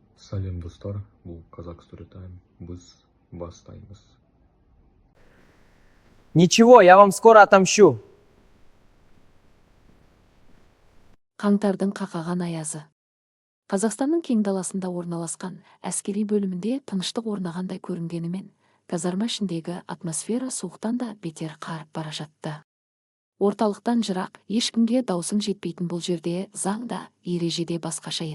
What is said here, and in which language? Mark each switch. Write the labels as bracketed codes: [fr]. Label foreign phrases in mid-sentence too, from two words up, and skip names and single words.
[kk] Сәлем достар, бұл Казак Storytime, біз бастаймыз. [ru] Ничего, я вам скоро отомщу. [kk] Қаңтардың қақаған аязы. Қазақстанның кең даласында орналасқан әскери бөлімінде тыныштық орнағандай көрінгенімен, казарма ішіндегі атмосфера суықтан да бетер қарып бара жатты. Орталықтан жырақ, ешкімге даусың жетпейтін бұл жерде заң да, ереже де басқаша еді.